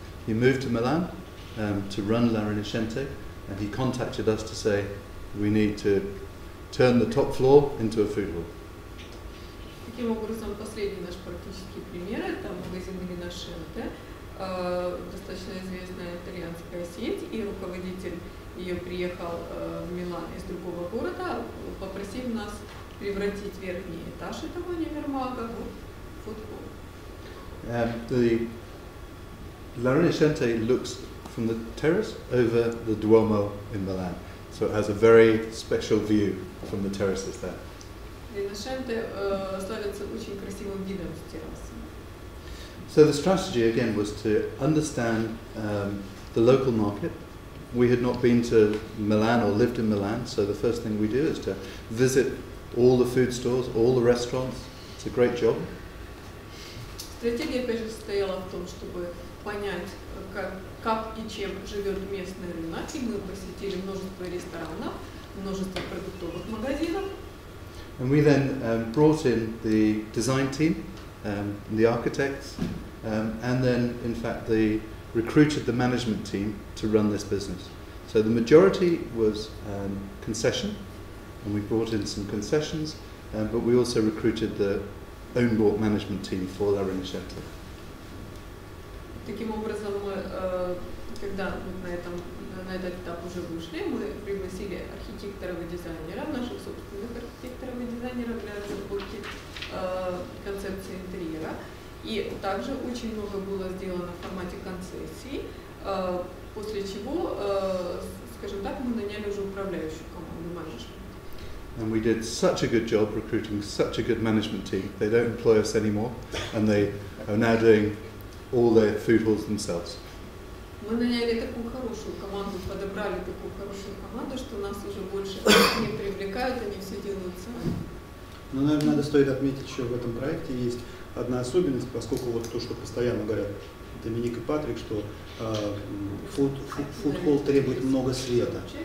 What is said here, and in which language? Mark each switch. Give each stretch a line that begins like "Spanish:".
English: He moved to Milan to run La Rinascente, and he contacted us to say we need to turn the top floor into a food hall.
Russian: Таким образом, последний наш практический пример – это магазин Rinascente, достаточно известная итальянская сеть, и руководитель ее приехал в Милан из другого города, попросив нас превратить верхний этаж этого универмага в фудхолл.
English: The La Rinascente looks from the terrace over the Duomo in Milan, so it has a very special view from the terraces there.
Russian: Rinascente славится очень красивым видом с террасы.
English: So the strategy again was to understand the local market. We had not been to Milan or lived in Milan, so the first thing we do is to visit all the food stores, all the restaurants. It's a great job.
Russian: Стратегия, опять же, состояла в том, чтобы понять, как и чем живет местный рынок, и мы посетили множество ресторанов, множество продуктовых магазинов.
English: And we then brought in the design team, the architects, and then, in fact, they recruited the management team to run this business. So the majority was concession, and we brought in some concessions, but we also recruited the own-bought management team for La Rinascente.
Russian: Таким образом, мы, когда на этот этап уже вышли, мы пригласили архитекторов и дизайнеров, наших собственных архитекторов и дизайнеров для разработки концепции интерьера. И также очень много было сделано в формате концессий, после чего, скажем так, мы наняли уже управляющую команду менеджмента.
English: And we did such a good job recruiting such a good management team. They don't employ us anymore, and they are now doing all their food halls themselves.
Russian: Мы наняли такую хорошую команду, подобрали такую хорошую команду, что нас уже больше не привлекают, они все делают сами. Ну, наверное, стоит отметить, еще в этом проекте есть одна особенность, поскольку вот то, что постоянно говорят Доминик и Патрик, что фуд-холл требует много света.